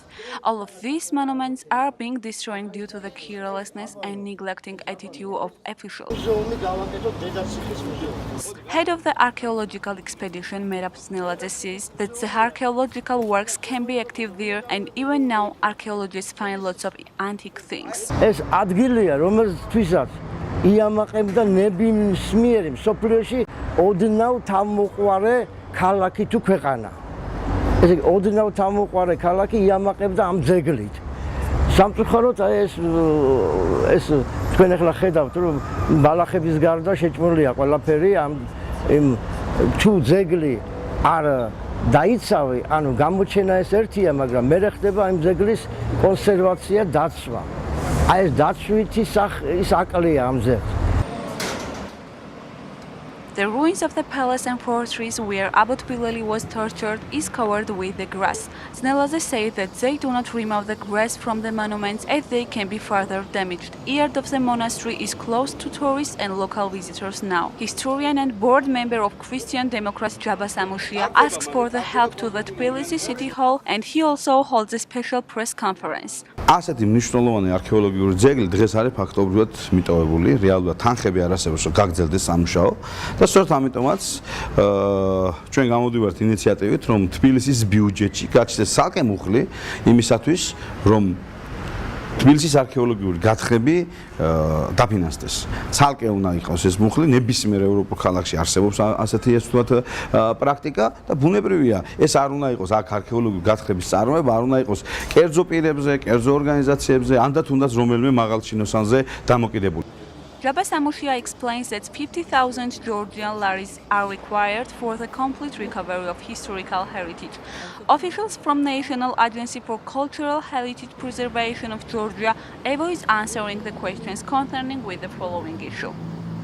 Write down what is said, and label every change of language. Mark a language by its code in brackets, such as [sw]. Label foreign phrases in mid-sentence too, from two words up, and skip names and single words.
[en] All of these monuments are being destroyed due to the carelessness and neglecting attitude of officials. Head of the archaeological expedition, Merab Sneladze, says that the archaeological works can be active there and even now archaeologists find lots of antique things. [ka] ეს ადგილია, რომელთვისაც იამაყებდა ნებისმიერი მსოფლიოში ოდნავ თავმოყვარე ქალაქი თუ ქვეყანა. ესე იგი, ოდნავ თავმოყვარე ქალაქი იამაყებდა ამ ძეგლით. სამწუხაროდ ეს თქვენ ახლა ხედავთ, რომ ბალახების გარდა შეჭმულია ყველაფერი ამ თუ ძეგლი არ დაიცავი, ანუ გამოჩენა ეს ერთია, მაგრამ მე ხდება იმ ძეგლის კონსერვაცია, დაცვა. აი ეს დაცვითი ის აკლია ამ ძეგლს. [en] The ruins of the palace and fortress where Abu Tbilisi was tortured is covered with the grass. Sneladze said that they do not remove the grass from the monuments as they can be further damaged. Yard of the monastery is closed to tourists and local visitors now. Historian and board member of Christian Democrats Jaba Samushia asks for the help to the Tbilisi City Hall and he also holds a special press conference. [ka] ასეთი მნიშვნელოვანი არქეოლოგიური ძეგლი დღეს არის ფაქტობრივად მიტოვებული, რეალურად თანხები არ არსებობს, რომ გაგრძელდეს სამუშაო და სწორედ ამიტომაც ჩვენ გამოდივართ ინიციატივით, რომ თბილისის ბიუჯეტში გაჩნდეს ცალკე მუხლი იმისათვის, რომ თბილისის არქეოლოგიური გათხრები დაფინანსდეს. ცალკე უნდა იყოს ეს მუხლი, ნებისმიერ ევროპულ ქალაქში არსებობს ასეთი ეს თუათ პრაქტიკა და ბუნებრივია, ეს არ უნდა იყოს აქ არქეოლოგიური გათხრების წარმოება, არ უნდა იყოს კერძო პირებზე, კერძო ორგანიზაციებზე, ანდაც თუნდაც რომელიმე მაღალჩინოსანზე დამოკიდებული. [en] Jaba Samushia explains that 50,000 Georgian laris are required for the complete recovery of historical heritage. Officials from National Agency for Cultural Heritage Preservation of Georgia avoid answering the questions concerning with the following issue.